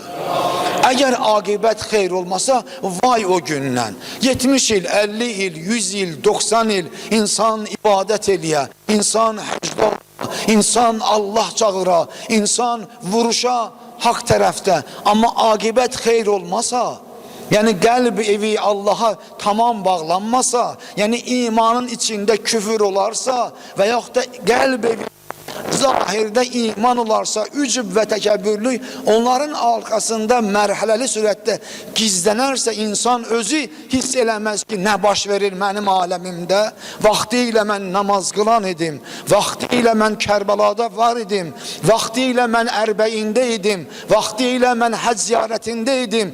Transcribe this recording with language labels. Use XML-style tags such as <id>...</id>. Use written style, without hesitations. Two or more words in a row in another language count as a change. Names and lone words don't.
<az>Əgər aqibət xeyr olmasa vay o gündən. 70 il, 50 il, 100 il, 90 il insan ibadət eləyə, insan həcdə, insan Allah çağıra, insan vuruşa hak tərəfdə. Amma aqibət xeyr olmasa, yani qəlb evi Allah'a tamam bağlanmasa, yani imanın içinde küfür olarsa və yaxud da qəlb evi zahirdə iman olarsa, ücub və təkəbbürlük onların arkasında mərhələli sürətdə gizlənərsə, insan özü hiss eləməz ki, nə baş verir mənim aləmimdə. Vaxtı ilə mən namaz qılan idim, vaxtı ilə mən Kərbəlada var idim, vaxtı ilə mən Ərbəyində idim, vaxtı ilə mən həc ziyarətində idim.</az>